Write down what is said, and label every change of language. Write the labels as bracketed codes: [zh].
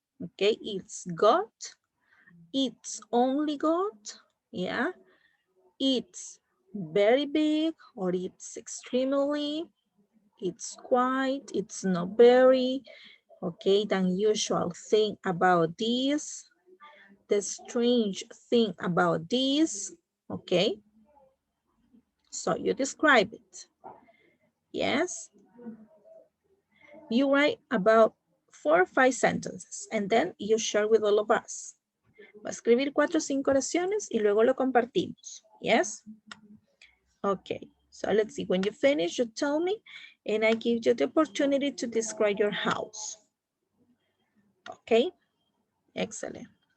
[en] Okay, it's got, it's only got, yeah, it's very big, or it's extremely, it's quite, it's not very, okay, the unusual thing about this, the strange thing about this, okay? So you describe it, yes? You write about 4 or 5 sentences and then you share with all of us. [es] Va a escribir 4 o 5 oraciones y luego lo compartimos, [en] yes? Okay, so let's see, when you finish, you tell me and I give you the opportunity to describe your house. Okay, excellent.